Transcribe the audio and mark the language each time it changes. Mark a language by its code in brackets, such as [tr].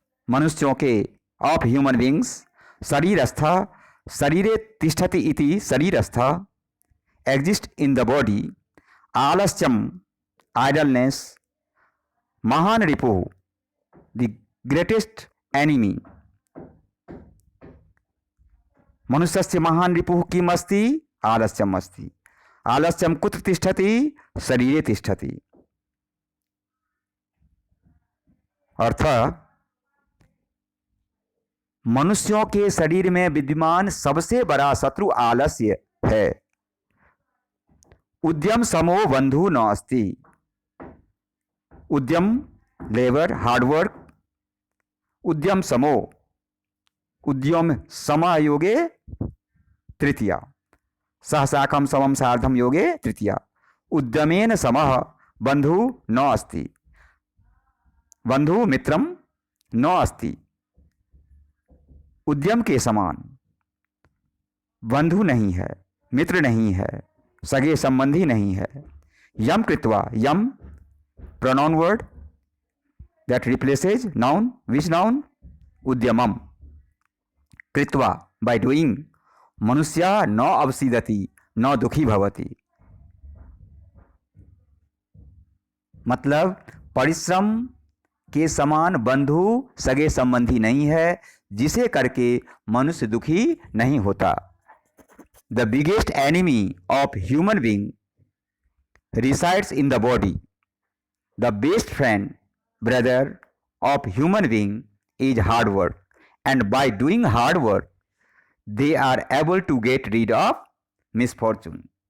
[hi] मनुष्यों के [en] of human beings [sa] शरीरस्थ शरीरे तिष्ठति इति शरीरस्थ [en] Exist in the body. [sa] आलस्यम [en] idleness, [sa] महान रिपुः [en] The greatest enemy. [sa] मनुष्यस्य महान रिपुः किम् अस्ति? आलस्यम् अस्ति। आलस्यम कुत्र तिष्ठति? शरीरे तिष्ठति। [hi] अर्थ मनुष्यों के शरीर में विद्यमान सबसे बड़ा शत्रु आलस्य है। [sa] उद्यम समो बंधु न अस्ति। उद्यम [en] labour hard work, [sa] उद्यम समो उद्यम समायोगे तृतीया, सहसाकम समम सार्धम योगे तृतीया। उद्यमेन समः बंधु न अस्ति। बंधु मित्रम न अस्ति। [hi] उद्यम के समान बंधु नहीं है, मित्र नहीं है, सगे संबंधी नहीं है। [sa] यम कृत्वा, [en] यम pronoun word that replaces noun, which noun? उद्यमम। [sa] कृत्वा [en] by doing, [sa] मनुष्य न अवसीदति, न दुखी भवति। [hi] मतलब परिश्रम के समान बंधु सगे संबंधी नहीं है, जिसे करके मनुष्य दुखी नहीं होता। [en] The biggest enemy of human being resides in the body. The best friend, brother of human being is hard work, and by doing hard work, they are able to get rid of misfortune.